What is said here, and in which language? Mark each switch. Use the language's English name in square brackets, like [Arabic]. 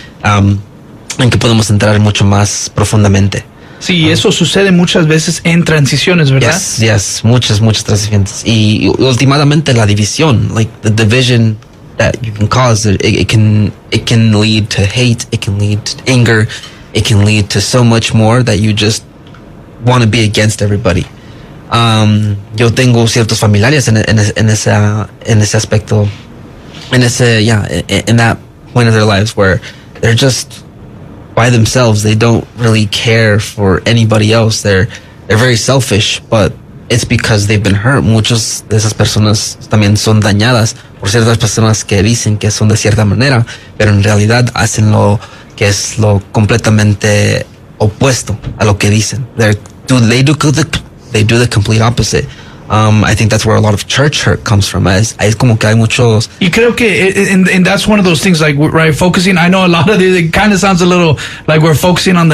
[Spanish] en que podemos entrar mucho más profundamente. Sí, eso sucede muchas veces en transiciones, ¿verdad? Yes, muchas transiciones. Y últimamente la división, [English] like the division that you can cause, it can lead to hate, it can lead to anger, it can lead to so much more that you just want to be against everybody. [Spanish] Yo tengo ciertos familiares en ese aspecto, [English] in that point of their lives where they're just... by themselves, they don't really care for anybody else. They're very selfish, but it's because they've been hurt. [Spanish] Muchas de esas personas también son dañadas por ciertas personas que dicen que son de cierta manera, pero en realidad hacen lo que es lo completamente opuesto a lo que dicen. [English] They do the complete opposite. I think that's where a lot of church hurt comes from. [Spanish] Es como que hay muchos... Y creo que, [English] and that's one of those things, like, right, focusing, I know a lot of it kind of sounds a little like we're focusing on the negative.